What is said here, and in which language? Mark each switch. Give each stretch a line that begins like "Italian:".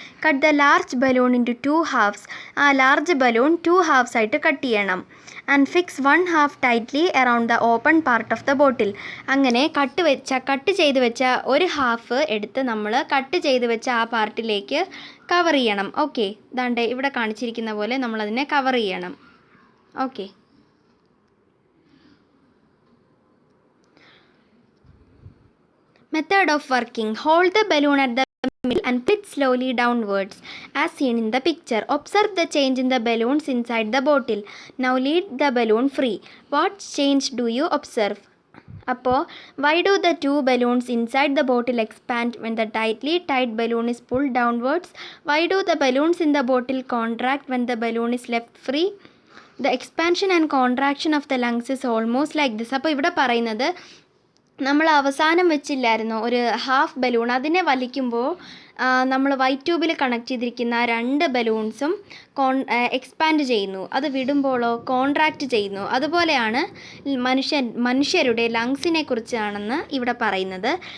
English: cut the large balloon into 2 halves,
Malayalam: ആ large balloon 2 halves ആയിട്ട് cut ചെയ്യണം.
English: And fix 1 half tightly around the open part of the bottle.
Malayalam: അങ്ങനെ cut ചെയ്ത് വെച്ച ഒരു ഹാഫ് എടുത്ത് നമ്മൾ കട്ട് ചെയ്ത് വെച്ച ആ പാർട്ടിലേക്ക് കവർ ചെയ്യണം. ഓക്കെ, ദാണ്ടെ ഇവിടെ കാണിച്ചിരിക്കുന്ന പോലെ നമ്മളതിനെ കവർ ചെയ്യണം.
English: Okay, method of working: hold the balloon at the middle and pull it slowly downwards as seen in the picture. Observe the change in the balloons inside the bottle. Now lead the balloon free. What change do you observe? അപ്പോൾ why do the 2 balloons inside the bottle expand when the tightly tied balloon is pulled downwards? Why do the balloons in the bottle contract when the balloon is left free? The expansion and contraction of the lungs is almost like this.
Malayalam: അപ്പോൾ ഇവിടെ പറയുന്നത് നമ്മൾ അവസാനം വെച്ചില്ലായിരുന്നോ ഒരു half balloon, അതിനെ വലിക്കുമ്പോൾ നമ്മൾ white ട്യൂബിൽ കണക്ട് ചെയ്തിരിക്കുന്ന 2 ബലൂൺസും എക്സ്പാൻഡ് ചെയ്യുന്നു, അത് വിടുമ്പോഴോ കോൺട്രാക്റ്റ് ചെയ്യുന്നു. അതുപോലെയാണ് മനുഷ്യരുടെ ലങ്സിനെ കുറിച്ചാണെന്ന് ഇവിടെ പറയുന്നത്.